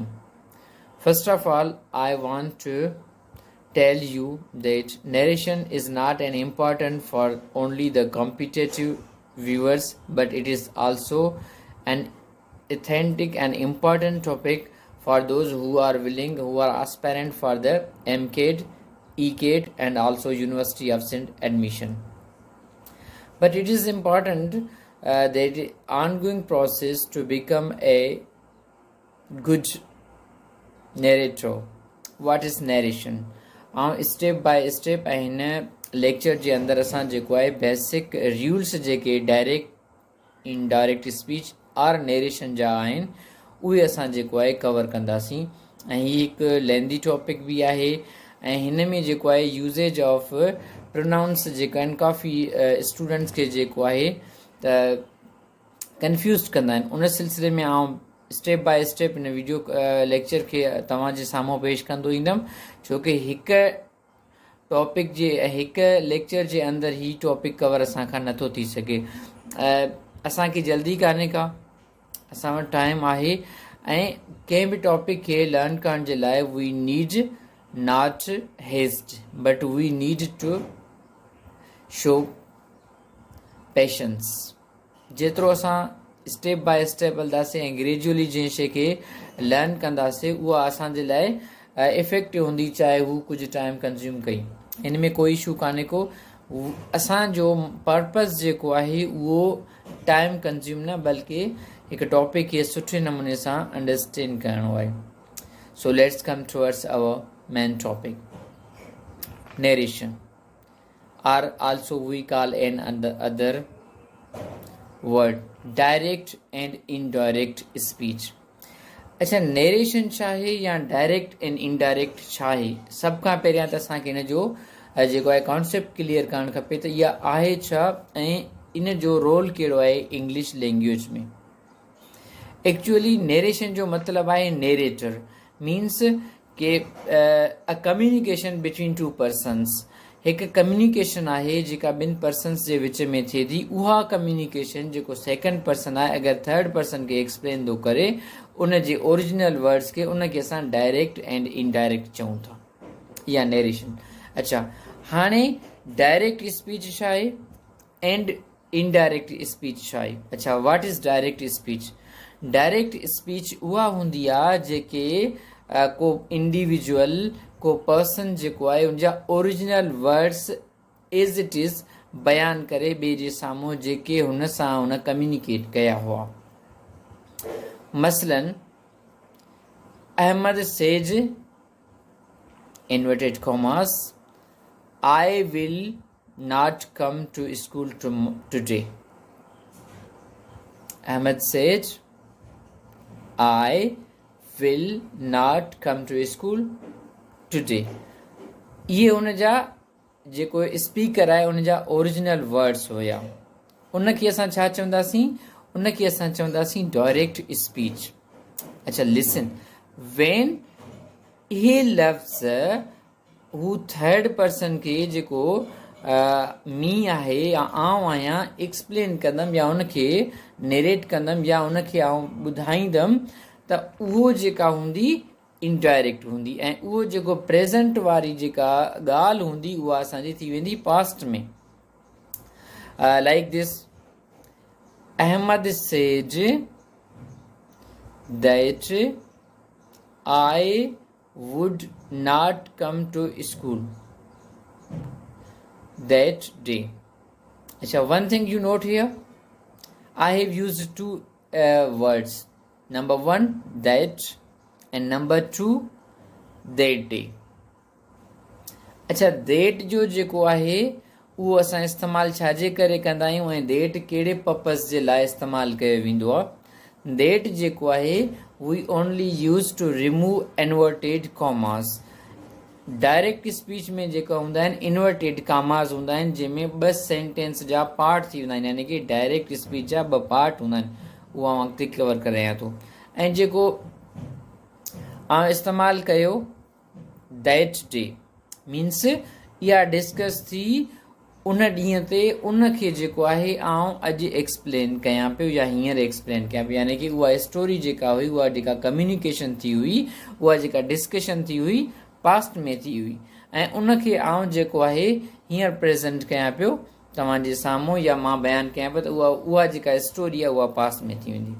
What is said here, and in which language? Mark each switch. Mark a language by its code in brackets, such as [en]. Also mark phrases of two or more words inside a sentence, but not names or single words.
[en] First of all, I want to tell you that narration is not an important for only the competitive viewers, but it is also an authentic and important topic for those who are willing, who are aspirant for the MCAT, ECAT and also University of St. admission. But it is important that ongoing process to become a good narrator. [sd] What is narration? [en] step by step [sd] هن ليڪچر جي اندر اسان جيڪو آهي [en] basic rules [sd] जेके [en] direct indirect speech [sd] اور نيريشن جا آهن اهي اسان جيڪو آهي ڪور ڪنداسين ۽ هيءَ هڪ لينڊي ٽاپڪ به آهي ۽ هن ۾ جيڪو آهي [en] usage of pronouns [sd] جيڪا آهن ڪافي اسٽوڊنٽس کي جيڪو آهي ته ڪنفيوز ڪندا آهن ان سلسلي ۾ [en] step by step [sd] هن وڊيو ليڪچر کي توهان جي سامهون پيش ڪندو ايندس ڇو ته هڪ ٽاپڪ جي هڪ ليڪچر جي اندر هي ٽاپڪ ڪور اسان کان نٿو ٿي سگهي اسان کي جلدي ڪانهي ڪا اسان وٽ ٽائيم آهي ۽ ڪنهن به ٽاپڪ کي لرن ڪرڻ جي لاءِ [en] we need not haste but we need to show [sd] پيشنس جيترو اسان [en] step by step [sd] هلنداسين ۽ گريجوئلي جنهن شيءِ کي لرن ڪنداسين اها اسان جي لاءِ افيڪٽو هوندي چاهي هو ڪجهه [en] time consume [sd] ڪئي هن ۾ ڪوئي اشو ڪانهي ڪو اسان جو پرپز جيڪو آهي اهو [en] time consume [sd] نه بلڪ هڪ ٽاپڪ کي سٺي نموني سان انڊرسٽينڊ ڪرڻو آهي سو [en] let's come towards our main topic narration or also we call an other word direct and indirect speech [sd] اڇا نيريشن ڇا آهي يا [en] direct and indirect [sd] ڇا آهي سڀ کان پهريان ته اسان کي هن جو جيڪو آهي ڪانسيپٽ ڪليئر ڪرڻ کپي ته اها آهي ڇا ۽ هن جو رول ڪهڙو آهي [en] English language [sd] ۾ ايڪچوئلي نيريشن جو مطلب آهي [en] narrator means ke a communication between two persons [sd] هڪ ڪميونيڪيشن آهي جيڪا ٻن پرسنس جي وچ ۾ ٿئي ٿي اها ڪميونيڪيشن جيڪو سيڪنڊ پرسن آهي اگر ٿرڊ پرسن کي ايڪسپلين ٿو ڪري ان जे [en] original words [sd] کي ان کي اسان [en] direct and indirect [sd] چئون ٿا يا نيريشن اڇا هاڻي [en] direct speech [sd] ڇا آهي [en] and indirect speech [sd] ڇا آهي اڇا [en] what is direct speech direct speech [sd] डायरेक्ट स्पीच اها هوندي آهي جيڪي ڪو انڊيويجوئل ڪو پرسن جيڪو آهي ان جا [en] original words as it is [sd] بيان ڪري ٻئي جي سامهون جيڪي هن سان هن ڪميونيڪيٽ ڪيا هئا [en] मसलन Ahmad says inverted commas I will not come to school today Ahmad says I will not come to school today [sd] هي ان جا جيڪو اسپيڪر آهي ان جا اوريجنل ورڊس هئا ان کي اسان ڇا چونداسين ان کي اسان چونداسين [en] direct speech [sd] اڇا [en] listen when [sd] هي لفظ هو ٿرڊ پرسن کي جيڪو مان آهي يا آءٌ آهيان ايڪسپلين ڪندس يا ان کي نيريٽ ڪندس يا ان کي آءٌ ٻڌائيندس ته اهو جيڪا هوندي ان ڊائريڪٽ هوندي ۽ اهو جيڪو پريزنٽ واري جيڪا ڳالهه هوندي اها اسان جي ٿي ويندي پاسٽ ۾ [en] like this Ahmad says that I would not come to school that day अच्छा one thing you note here I have used two words Number 1 that and number 2 that day [sd] اڇا that جو جيڪو آهي اهو اسان استعمال ڇا جي ڪري ڪندا آهيون ۽ that ڪهڙي پرپز جي لاءِ استعمال ڪيو ويندو آهي that جيڪو آهي [en] we only use to remove inverted commas direct speech [sd] ۾ جيڪا هوندا آهن [en] inverted commas [sd] هوندا آهن جنهن ۾ 2 سينٽينس جا پارٽ ٿي ويندا آهن, يعني ته [en] direct speech [sd] جا 2 پارٽ هوندا آهن، اها مان اڳتي ڪور ڪري رهيو آهيان ٿو. ۽ جيڪو استعمال ڪيو [en] that day means [sd] اها ڊسڪس ٿي ان ڏينهن تي، ان کي جيڪو آهي آءٌ اڄ ايڪسپلين ڪريان پيو يا هينئر ايڪسپلين ڪريان پيو، يعني ته اها اسٽوري جيڪا هئي، اها جيڪا ڪميونيڪيشن ٿي هئي، اها جيڪا ڊسڪشن ٿي هئي پاسٽ ۾ ٿي هئي، ۽ ان کي آءٌ جيڪو آهي هينئر پريزنٽ ڪريان پيو توهان جي سامهون، يا مان بيان ڪريان پيو، ته اها جيڪا اسٽوري آهي اها پاسٽ ۾ ٿي ويندي.